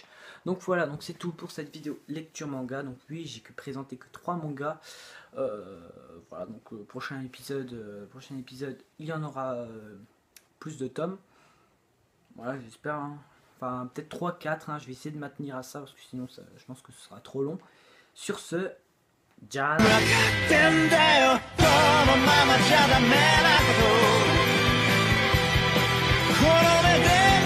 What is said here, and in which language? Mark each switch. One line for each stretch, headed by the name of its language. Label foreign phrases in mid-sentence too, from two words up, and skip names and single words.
French: Donc voilà, donc c'est tout pour cette vidéo lecture manga. Donc oui, j'ai présenté que 3 mangas. Voilà, donc prochain épisode, il y en aura plus de tomes. Voilà, j'espère. Hein. Enfin, peut-être 3-4. Hein, je vais essayer de maintenir à ça parce que sinon je pense que ce sera trop long. Sur ce,
Japanese: じゃあな。分かってんだよ、このままじゃダメなこと。この目で